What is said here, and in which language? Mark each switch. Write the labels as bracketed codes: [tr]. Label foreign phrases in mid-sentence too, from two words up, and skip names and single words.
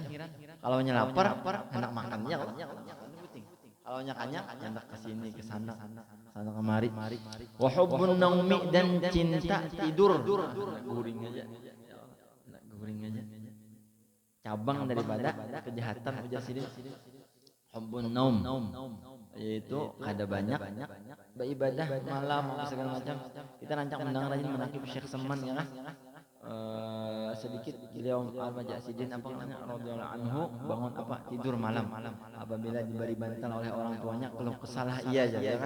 [bjn] Kalau lapar hendak makannya. Kalau kanyang hendak ke sini ke sana kemari. [ar] Wa hubbun naumi [id] dan cinta tidur. [bjn] Guring aja. Cabang daripada kejahatan ujar sidin. [ar] Hubbun naum [id] yaitu ada banyak beribadah malam segala macam. Kita rancang mendengar rajin menakib Syekh Seman ya kan. Sedikit beliau Al-Majasidin apa namanya [ar] radhiyallahu anhu [id] bangun apa tidur malam apabila diberi bantal oleh orang tuanya kalau kesalah ia aja ya kan.